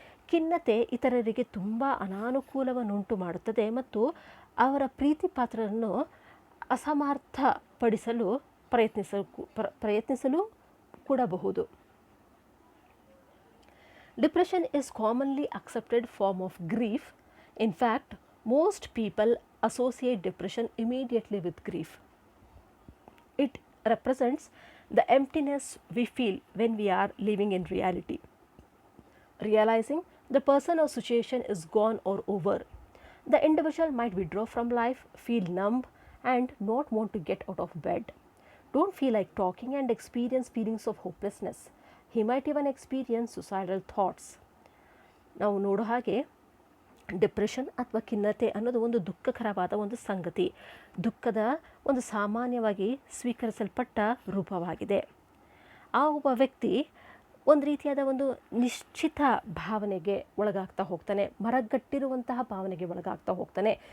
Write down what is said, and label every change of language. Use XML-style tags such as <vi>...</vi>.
<kn>ಖಿನ್ನತೆ ಇತರರಿಗೆ ತುಂಬ ಅನಾನುಕೂಲವನ್ನುಂಟು ಮಾಡುತ್ತದೆ ಮತ್ತು ಅವರ ಪ್ರೀತಿ ಪಾತ್ರರನ್ನು ಅಸಮರ್ಥಪಡಿಸಲು ಪ್ರಯತ್ನಿಸಲು ಕೂಡಬಹುದು.</kn> <en>Depression is commonly accepted form of grief. In fact, most people associate depression immediately with grief. It represents the emptiness we feel when we are living in reality. realizing the person or situation is gone or over. The individual might withdraw from life, feel numb, and not want to get out of bed. Don't feel like talking and experience feelings of hopelessness. He might even experience suicidal thoughts.</en> <kn>ನಾವು ನೋಡೋ ಹಾಗೆ depression ಅಥವಾ ಖಿನ್ನತೆ ಅನ್ನೋದು ಒಂದು ದುಃಖಕರವಾದ ಒಂದು ಸಂಗತಿ, ದುಃಖದ ಒಂದು ಸಾಮಾನ್ಯವಾಗಿ ಸ್ವೀಕರಿಸಲ್ಪಟ್ಟ ರೂಪವಾಗಿದೆ. ಆ ಒಬ್ಬ ವ್ಯಕ್ತಿ ಒಂದು ರೀತಿಯಾದ ಒಂದು ನಿಶ್ಚಿತ ಭಾವನೆಗೆ ಒಳಗಾಗ್ತಾ ಹೋಗ್ತಾನೆ, ಮರಗಟ್ಟಿರುವಂತಹ ಭಾವನೆಗೆ ಒಳಗಾಗ್ತಾ ಹೋಗ್ತಾನೆ.</kn>